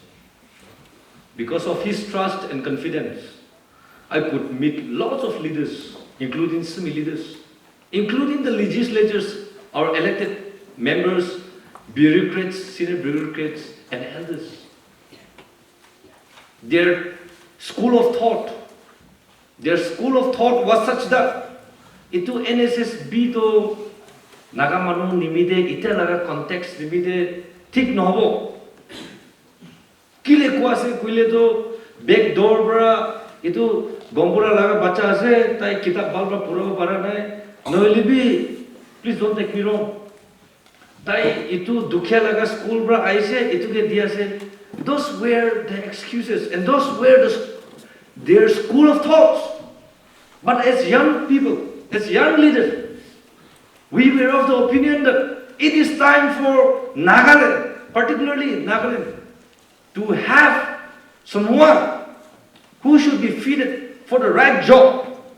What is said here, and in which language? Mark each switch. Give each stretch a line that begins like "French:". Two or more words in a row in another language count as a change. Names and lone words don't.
English: Because of his trust and confidence, I could meet lots of leaders, including Sumi leaders, including the legislators, our elected members, bureaucrats, senior bureaucrats, and elders. Their school of thought was such that
Naga Pidgin: itu NSS to nagamanu nimide ita laga context nimide thik nohobo. Kile kuase kuile to
English: back door
Naga Pidgin: bra itu gombura laga bacha ase tai kitab balba pura para nai nohile bi
English: please don't take me wrong.
Naga Pidgin: Tai itu dukhya laga school bra aise itu ke diase.
English: Those were the excuses and those were their school of thoughts. But as young people, as young leaders, we were of the opinion that it is time for Nagaland, particularly Nagaland, to have someone who should be fitted for the right job.